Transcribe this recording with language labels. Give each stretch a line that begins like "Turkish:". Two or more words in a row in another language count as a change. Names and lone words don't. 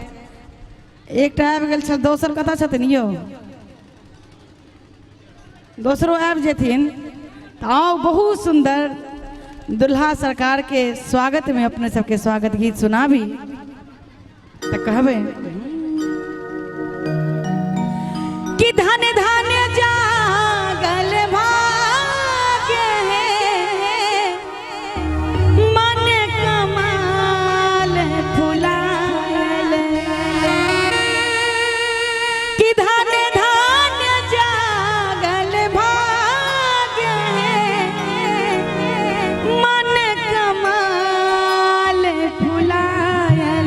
Maithili: एकटा आबि गेल छल दोसर कतऽ छथिन यौ, दोसरो आबि जेथिन तऽ आओ बहुत सुंदर दुल्हा सरकार के स्वागत में अपने सबके स्वागत गीत सुनाबी तो कहबे कि धन धन जागल भाग्य है मन कमाल फुलाल कि धन धन जागल भाग्य है मन कमाल फुलाल।